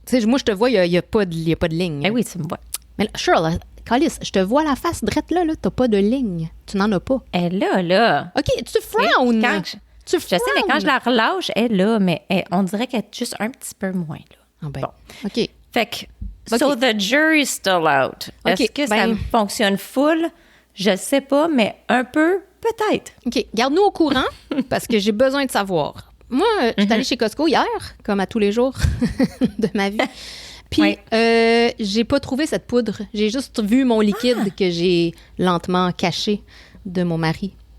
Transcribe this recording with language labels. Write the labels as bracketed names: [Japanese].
[French] Tu sais, moi, je te vois, il y a pas de ligne. ben oui, tu me vois. Mais là, Shirley, Calice, je te vois la face drette là, t'as pas de ligne. Tu n'en as pas. Elle est là. OK, tu frowns. Quand Tu je sais, mais quand je la relâche, elle est là, mais on dirait qu'elle est juste un petit peu moins là. Ah ben, Bon. OK. Fait que, [English] so the jury's still out. [French] OK, Est-ce que ça ben- fonctionne full? Je sais pas, mais un peu, peut-être. OK, garde-nous au courant parce que j'ai besoin de savoir. Moi, je suis allée chez Costco hier, comme à tous les jours de ma vie. Puis, Ouais. j'ai pas trouvé cette poudre. J'ai juste vu mon liquide que j'ai lentement caché de mon mari.